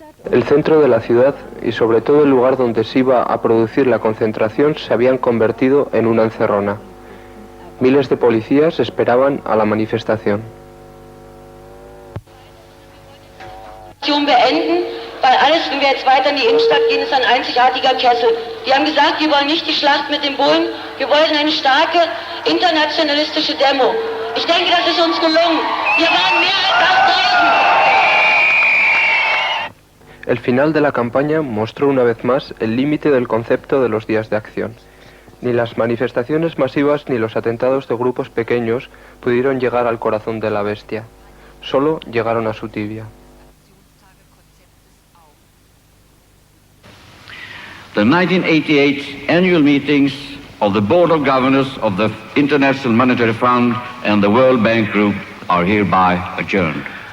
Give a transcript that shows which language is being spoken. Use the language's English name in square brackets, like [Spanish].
[Spanish] El centro de la ciudad y sobre todo el lugar donde se iba a producir la concentración se habían convertido en una encerrona. Miles de policías esperaban a la manifestación. [German] Beenden, weil alles, wenn wir jetzt weiter in die Innenstadt gehen, ist ein einzigartiger Kessel. Die haben gesagt, wir wollen nicht die Schlacht mit den Bullen, wir wollen eine starke internationalistische Demo. Ich denke, das ist uns gelungen. Wir waren mehr als 8000. [Spanish] El final de la campaña mostró una vez más el límite del concepto de los días de acción. Ni las manifestaciones masivas ni los atentados de grupos pequeños pudieron llegar al corazón de la bestia. Solo llegaron a su tibia. [English] The 1988 annual meetings of the Board of Governors of the International Monetary Fund and the World Bank Group are hereby adjourned.